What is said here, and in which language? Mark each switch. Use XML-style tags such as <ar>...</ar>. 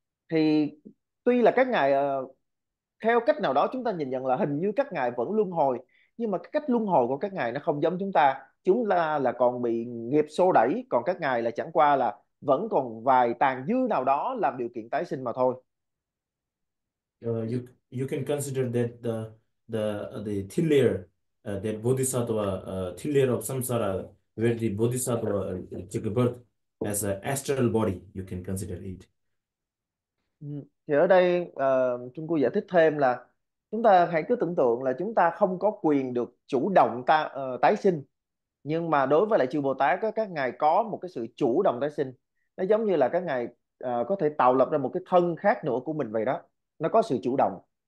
<vi>Thì tuy là các ngài theo cách nào đó chúng ta nhìn nhận là hình như các ngài vẫn luân hồi, nhưng mà cái cách luân hồi của các ngài nó không giống chúng ta. Chúng ta là còn bị nghiệp xô đẩy, còn các ngài là chẳng qua là vẫn còn vài tàn dư nào đó làm điều kiện tái sinh mà thôi.</vi> <en>You can consider that the thin layer that bodhisattva thin layer of samsara where the bodhisattva took a birth as an astral body, you can consider it.</en> <vi>Thì ở đây Trung Quốc giải thích thêm là chúng ta hãy cứ tưởng tượng là chúng ta không có quyền được chủ động ta tái sinh, nhưng mà đối với lại chư Bồ Tát đó, các ngài có một cái sự chủ động tái sinh. Nó giống như là các ngài có thể tạo lập ra một cái thân khác nữa của mình vậy đó, nó có sự chủ động.</vi>